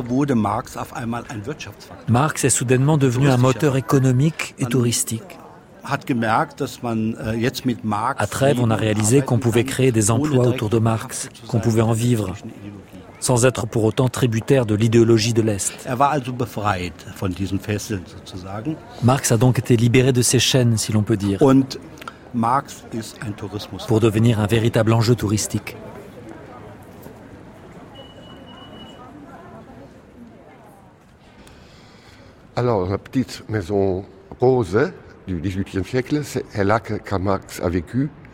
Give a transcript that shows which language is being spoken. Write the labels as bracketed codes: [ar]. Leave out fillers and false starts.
[de] wurde Marx, auf einmal ein Wirtschaftsfaktor. [fr] Marx est soudainement devenu un moteur économique et touristique. [de] Hat gemerkt, dass man jetzt mit Marx [fr] à Trèves, on a réalisé qu'on pouvait créer des emplois autour de Marx, qu'on pouvait en vivre, sans être pour autant tributaire de l'idéologie de l'Est. [de] Er war also befreit von diesen Fesseln, sozusagen. [fr] Marx a donc été libéré de ses chaînes, si l'on peut dire, [de] und Marx ist ein Tourismus [fr] pour devenir un véritable enjeu touristique. Alors, la petite maison rose du XVIIIe siècle, c'est là que Karl Marx a vécu.